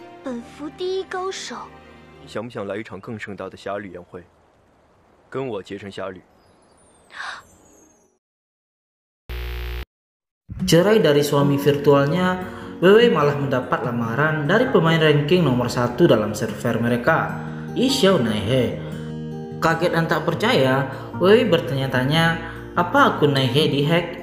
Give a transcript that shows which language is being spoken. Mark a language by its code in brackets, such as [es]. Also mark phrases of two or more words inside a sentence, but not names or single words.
[zh] 本服第一高手。想不想来一场更盛大的侠侣宴会？跟我结成侠侣。 [id] Cerai dari suami virtualnya, WW malah mendapat lamaran dari pemain ranking nomor 1 dalam server mereka, Xiao Naihe. Kaget dan tak percaya, WW bertanya-tanya apa akun Naihe dihack.